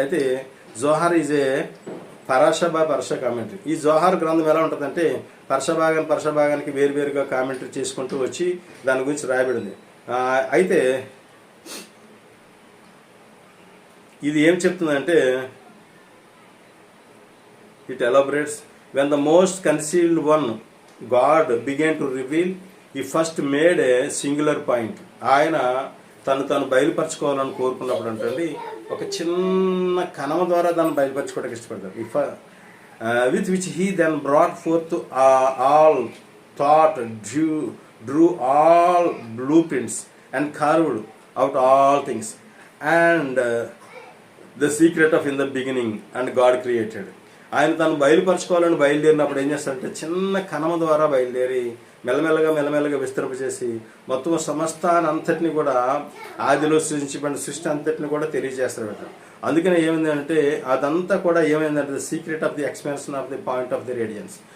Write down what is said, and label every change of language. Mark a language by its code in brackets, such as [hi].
[en] అయితే Zohar is a parsha commentary. [te] ఈ జోహార్ గ్రంథం ఎలా ఉంటుందంటే పరషభాగానికి వేరువేరుగా కామెంటరీ చేసుకుంటూ వచ్చి దాని గురించి రాయబడింది. అయితే ఇది ఏం చెప్తుందంటే [en] it elaborates when the most concealed one God began to reveal, he first made a singular point. [te] ఆయన తను బయలుపరచుకోవాలని కోరుకున్నప్పుడు అంటే ఒక చిన్న కణం ద్వారా దాన్ని బయలుపరచుకోవడానికి ఇష్టపడతారు. [en] with which he then brought forth all thought, drew all blueprints and carved out all things and the secret of in the beginning and God created. [te] ఆయన తను బయలుపరచుకోవాలని బయలుదేరినప్పుడు ఏం చేస్తారంటే చిన్న కణమ ద్వారా బయలుదేరి మెల్లమెల్లగా విస్తరింపజేసి మొత్తం సమస్తాన్ని అంతటిని కూడా ఆదిలో సృష్టించబడిన సృష్టి అంతటిని కూడా తెలియజేస్తారట. అందుకనే ఏమైంది అంటే అదంతా కూడా ఏమైందంటే [en] The secret of the expansion of the point of the radiance.